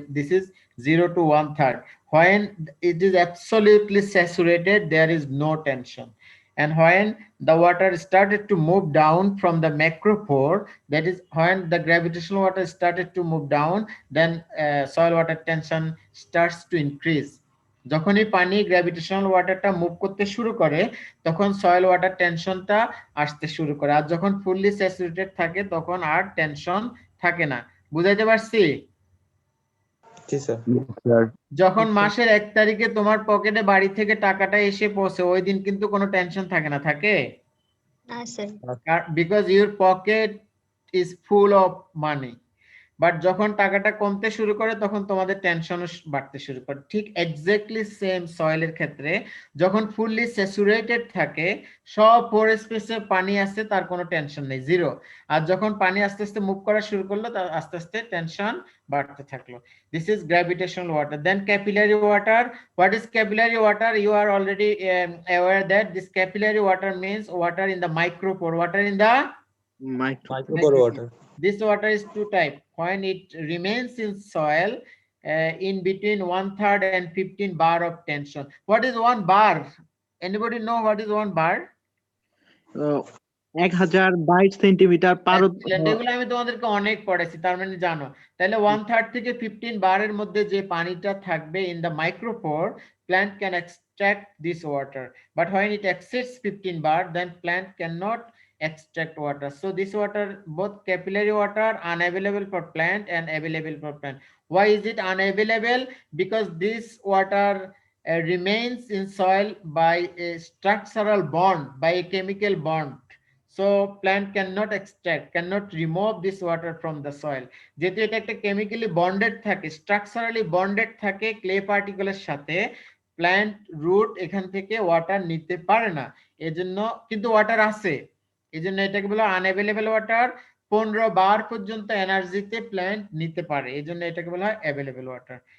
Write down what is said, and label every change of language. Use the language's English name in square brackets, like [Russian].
[English] This is 0 to 1/3. When it is absolutely saturated, there is no tension. And when the water started to move down from the macropore, that is when the gravitational water started to move down, then soil water tension starts to increase. [Bangla] যখনই পানি gravitational ওয়াটারটা move করতে শুরু করে তখন soil water টেনশনটা আসতে শুরু করে, আর যখন ফুললি স্যাচুরেটেড থাকে তখন আর টেনশন থাকে না। বুঝাইতে পারছি? জি স্যার। যখন মাসের 1 তারিখে তোমার পকেটে বাড়ি থেকে টাকাটা এসে পৌঁছে ওই দিন কিন্তু কোনো টেনশন থাকে না, থাকে? না sir. [English] Because your pocket is full of money. [Bangla] But যখন টাকাটা কমতে শুরু করে তখন তোমাদের টেনশনও বাড়তে শুরু করে। ঠিক এক্স্যাক্টলি সেম সয়েলের ক্ষেত্রে যখন ফুললি স্যাচুরেটেড থাকে, সব পোর স্পেসে পানি আছে, তার কোনো টেনশন নেই, জিরো। আর যখন পানি আস্তে আস্তে মুভ করা শুরু করলো তার আস্তে আস্তে টেনশন বাড়তে থাকলো। [English] This is gravitational water. Then capillary water. What is capillary water? You are already aware that this capillary water means water in the micropore. Water in the Micropore water. This water is two type. When it remains in soil in between 1/3 and 15 bar of tension. What is 1 bar? Anybody know what is 1 bar? 1022 centimetre per. Excellent. [Bangla] এগুলো আমি তোমাদেরকে অনেক পড়াইছি, তার মানে জানো। তাহলে 1/3 থেকে 15 বারের মধ্যে যে পানিটা থাকবে [English] in the micropore, plant can extract this water. But when it exceeds 15 bar, then plant cannot extract water. So this water, both capillary water, unavailable for plant and available for plant. Why is it unavailable? Because this water remains in soil by a structural bond, by a chemical bond. So plant cannot extract, cannot remove this water from the soil. [Bangla] যেহেতু এটা একটা chemically bonded থাকে, structurally bonded থাকে clay particle এর সাথে, plant root এখান থেকে water নিতে পারে না। এজন্য কিন্তু water আছে, এজন্য এটাকে বলা আনঅ্যাভেলেবল ওয়াটার। 15 বার পর্যন্ত এনার্জিতে প্ল্যান্ট নিতে পারে, এজন্য এটাকে বলা হয় অ্যাভেলেবল ওয়াটার।